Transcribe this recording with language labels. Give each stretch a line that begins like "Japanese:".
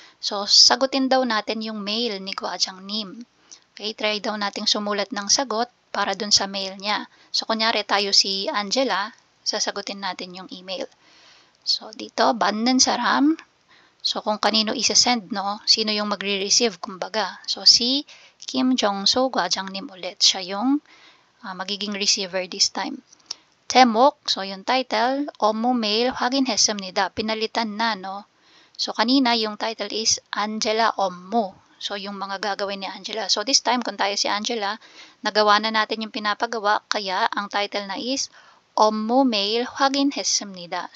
Filipino: So, sagutin daw natin yung mail ni 과장님. Okay, try daw nating sumulat ng sagot para dun sa mail niya. So, kunyari tayo si Angela, sasagutin natin yung email. So, dito, 받는 사람. So, kung kanino isa-send, no? Sino yung magre-receive, kumbaga. So, si Kim Jong-soo 과장님 ulit. Siya yung magiging receiver this time. 제목, so yung title,
Korean: 업무 메일 확인했습니다.
Filipino: Pinalitan na, no? So, kanina, yung title is Angela 업무. So, yung mga gagawin ni Angela. So, this time, kung tayo si Angela, nagawa na natin yung pinapagawa, kaya ang title na is
Korean: 업무 메일 확인했습니다.